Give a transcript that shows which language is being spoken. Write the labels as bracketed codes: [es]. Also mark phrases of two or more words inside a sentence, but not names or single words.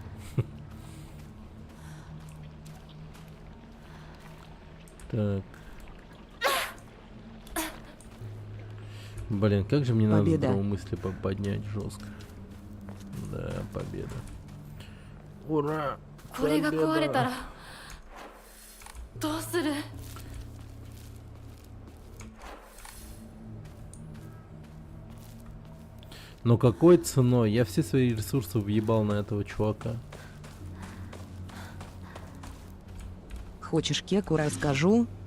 [ru] Так. Блин, как же мне надо Победа. здравомыслие поднять жестко. Да, победа. Ура! [ja] これが壊れたらどうする？ [ru] Но какой ценой? Я все свои ресурсы въебал на этого чувака. Хочешь кеку расскажу?